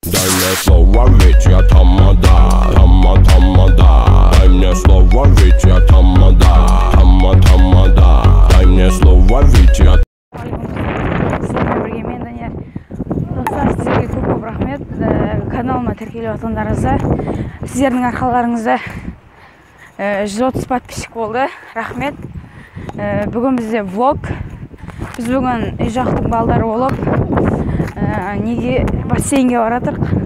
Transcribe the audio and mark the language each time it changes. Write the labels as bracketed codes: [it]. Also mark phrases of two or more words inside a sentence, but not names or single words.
[ru] Дай мне слово, ведь я тамада, тамада. Дай мне слово, ведь я тамада, тамада. Дай мне слово, ведь я. [kk] Достар, сізге көп рахмет. Каналыма тіркеліп отқандарыңызға. Сіздердің арқаларыңызда 130 подписчик болды. Рахмет. Бүгін бізде влог. Біз бүгін үй жақтың балдары болып, неге бассейнге баратырық.